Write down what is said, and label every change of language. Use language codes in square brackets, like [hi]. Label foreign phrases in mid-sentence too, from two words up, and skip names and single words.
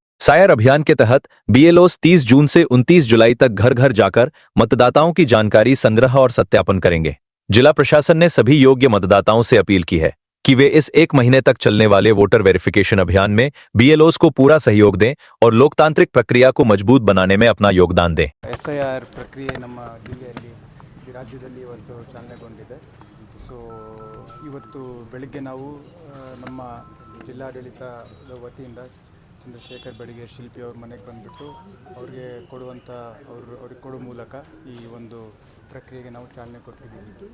[hi] एसआईआर अभियान के तहत बीएलओज 30 जून से 29 जुलाई तक घर घर जाकर मतदाताओं की जानकारी संग्रह और सत्यापन करेंगे। जिला प्रशासन ने सभी योग्य मतदाताओं से अपील की है कि वे इस 1 महीने तक चलने वाले वोटर वेरिफिकेशन अभियान में बीएलओज को पूरा सहयोग दें और लोकतांत्रिक प्रक्रिया को मजबूत बनाने में अपना योगदान दें। [kn] ಎಸ್ಐಆರ್ ಪ್ರಕ್ರಿಯೆ ನಮ್ಮ ಜಿಲ್ಲೆಯಲ್ಲಿ ರಾಜ್ಯದಲ್ಲಿ ಇವತ್ತು ಚಾಲನೆಗೊಂಡಿದೆ। ಸೊ ಇವತ್ತು ಬೆಳಿಗ್ಗೆ ನಾವು ನಮ್ಮ ಜಿಲ್ಲಾಡಳಿತದ ವತಿಯಿಂದ ಚಂದ್ರಶೇಖರ್ ಬೆಳಗ್ಗೆ ಶಿಲ್ಪಿ ಅವ್ರ ಮನೆಗೆ ಬಂದುಬಿಟ್ಟು ಅವ್ರಿಗೆ ಅವ್ರಿಗೆ ಕೊಡೋ ಮೂಲಕ ಈ ಒಂದು ಪ್ರಕ್ರಿಯೆಗೆ ನಾವು ಚಾಲನೆ ಕೊಟ್ಟಿದ್ದೀವಿ।